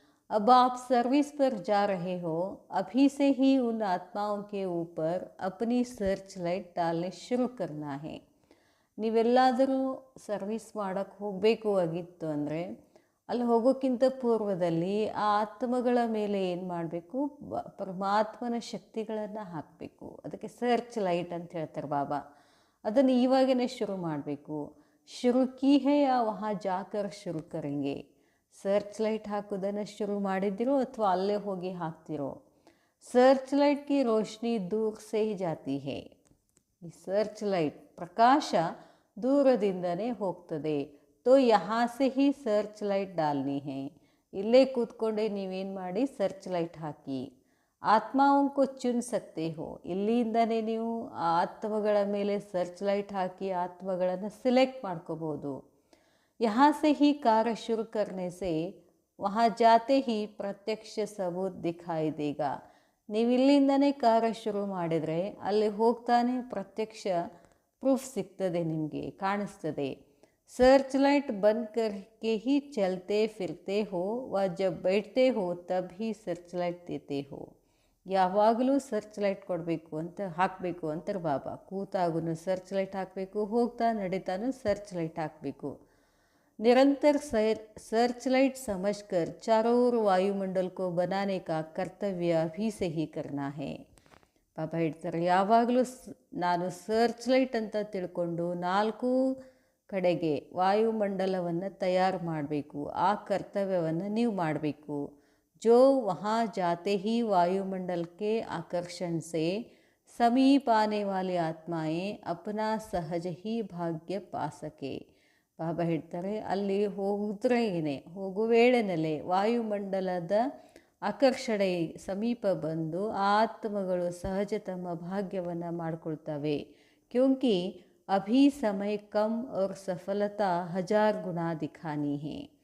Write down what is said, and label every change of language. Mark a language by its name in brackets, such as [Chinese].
[Hindi] अब आप सर्विस पर जा रहे हो, अभी से ही उन आत्माओं के ऊपर अपनी सर्च लाइट डालने शुरू करना है. [Kannada] ನೀವೆಲ್ಲಾದರೂ ಸರ್ವಿಸ್ ಮಾಡೋಕ್ಕೆ ಹೋಗಬೇಕು ಆಗಿತ್ತು ಅಂದರೆ ಅಲ್ಲಿ ಹೋಗೋಕ್ಕಿಂತ ಪೂರ್ವದಲ್ಲಿ ಆ ಆತ್ಮಗಳ ಮೇಲೆ ಏನು ಮಾಡಬೇಕು, ಪರಮಾತ್ಮನ ಶಕ್ತಿಗಳನ್ನು ಹಾಕಬೇಕು. ಅದಕ್ಕೆ ಸರ್ಚ್ ಲೈಟ್ ಅಂತ ಹೇಳ್ತಾರೆ ಬಾಬಾ. ಅದನ್ನು ಇವಾಗೇ ಶುರು ಮಾಡಬೇಕು. [Hindi] ಶುರು ಕಿ ಹೇ ಯಾ ವಹಾ ಜಾಕರ್ ಶುರು ಕರೆಂಗೆ. [Kannada] ಸರ್ಚ್ ಲೈಟ್ ಹಾಕೋದನ್ನು ಶುರು ಮಾಡಿದಿರೋ ಅಥವಾ ಅಲ್ಲೇ ಹೋಗಿ ಹಾಕ್ತಿರೋ. [Hindi] ಸರ್ಚ್ ಲೈಟ್ ಕಿ ರೋಶನಿ ದೂರ ಸೇ ಹಿ ಜಾತಿ ಹೇ. [Kannada] ಈ ಸರ್ಚ್ ಲೈಟ್ ಪ್ರಕಾಶ ದೂರದಿಂದನೇ ಹೋಗ್ತದೆ. [Hindi] ತೋ ಯಹಾ ಸೆ ಹಿ ಸರ್ಚ್ ಲೈಟ್ ಡಾಲ್ನಿ ಹೇ. [Kannada] ಇಲ್ಲೇ ಕೂತ್ಕೊಂಡೆ ನೀವೇನು ಮಾಡಿ, ಸರ್ಚ್ ಲೈಟ್ ಹಾಕಿ. [Hindi] ಆತ್ಮಾವಂಕು ಚುನ್ ಸಕ್ತೆ ಹೋ. [Kannada] ಇಲ್ಲಿಂದನೇ ನೀವು ಆ ಆತ್ಮಗಳ ಮೇಲೆ ಸರ್ಚ್ ಲೈಟ್ ಹಾಕಿ ಆತ್ಮಗಳನ್ನು ಸಿಲೆಕ್ಟ್ ಮಾಡ್ಕೋಬೋದು. [Hindi] यहाँ से ही कार्य शुरू करने से वहाँ जाते ही प्रत्यक्ष सबूत दिखाई देगा. [Kannada] ನೀವು ಇಲ್ಲಿಂದನೇ ಕಾರ್ಯ ಶುರು ಮಾಡಿದರೆ ಅಲ್ಲಿ ಹೋಗ್ತಾನೆ ಪ್ರತ್ಯಕ್ಷ ಪ್ರೂಫ್ ಸಿಗ್ತದೆ, ನಿಮಗೆ ಕಾಣಿಸ್ತದೆ. [Hindi] सर्च लाइट बंद करके ही चलते फिरते हो व जब बैठते हो तब ही सर्च लाइಟ್ देते हो. [Kannada] ಯಾವಾಗಲೂ ಸರ್ಚ್ ಲೈಟ್ ಕೊಡಬೇಕು ಅಂತ ಹಾಕಬೇಕು ಅಂತಾರೆ ಬಾಬಾ. ಕೂತಾಗೂ ಸರ್ಚ್ ಲೈಟ್ ಹಾಕಬೇಕು, ಹೋಗ್ತಾ ನಡೀತಾನು ಸರ್ಚ್ ಲೈಟ್ ಹಾಕಬೇಕು. [Hindi] निरंतर सर्च लाइट समझकर चारों ओर वायुमंडल को बनाने का कर्तव्य अभी से ही करना है. [Kannada] ಬಾಬಾ ಹೇಳ್ತಾರೆ, ಯಾವಾಗಲೂ ನಾನು ಸರ್ಚ್ ಲೈಟ್ ಅಂತ ತಿಳ್ಕೊಂಡು 4 ಕಡೆಗೆ ವಾಯುಮಂಡಲವನ್ನು ತಯಾರು ಮಾಡಬೇಕು. ಆ ಕರ್ತವ್ಯವನ್ನು ನೀವು ಮಾಡಬೇಕು. [Hindi] जो वहाँ जाते ही वायुमंडल के आकर्षण से समीप आने वाली आत्माएं अपना सहज ही भाग्य पा सके. [Kannada] ಬಾಬಾ ಹೇಳ್ತಾರೆ, ಅಲ್ಲಿ ಹೋಗುದ್ರೇನೆ ಹೋಗೋ ವೇಳೆನಲ್ಲೇ ವಾಯುಮಂಡಲದ ಆಕರ್ಷಣೆ ಸಮೀಪ ಬಂದು ಆತ್ಮಗಳು ಸಹಜ ತಮ್ಮ ಭಾಗ್ಯವನ್ನು ಮಾಡಿಕೊಳ್ತವೆ. [Hindi] ಕ್ಯೋಂಕಿ ಅಭಿ ಸಮಯ ಕಮ್ ಅವ್ರ ಸಫಲತಾ 1000 ಗುಣ ದಿಖಾನಿ ಹೇ.